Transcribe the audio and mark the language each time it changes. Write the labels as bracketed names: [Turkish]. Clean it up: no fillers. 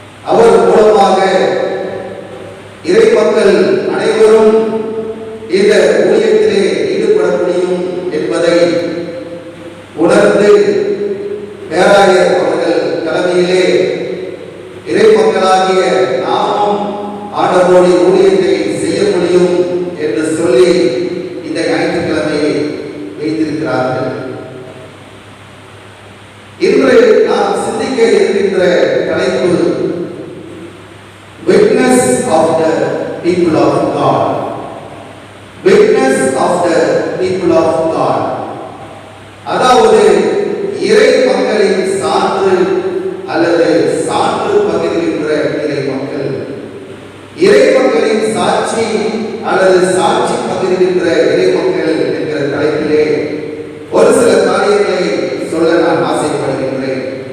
[Tamil] அவர் மூலமாக இறைமக்கள் அனைவரும் இந்த ஊழியத்திலே ஈடுபட முடியும் என்பதை உணர்ந்து பேராயர் அவர்கள் தலைமையிலே இறைமக்களாகிய நாமும் ஆண்டவருடைய ஊழியத்தை செய்ய முடியும் என்று சொல்லி இந்த ஞாயிற்றுக்கிழமையை வைத்திருக்கிறார்கள். இன்று நாம் சிந்திக்க இருக்கின்ற தலைப்பு [English] Witness of the people of God. Witness of the people of God. [Tamil] அதாவது இறை மக்களின் சான்று அல்லது சான்று பகிர்கின்ற இறை மக்கள், இறை மக்களின் சாட்சி அல்லது சாட்சி பகிர்கின்ற இறை மக்கள் என்கிற தலைப்பிலே ஒரு சில காரியங்களை சொல்ல நான் ஆசைப்படுகின்றேன்.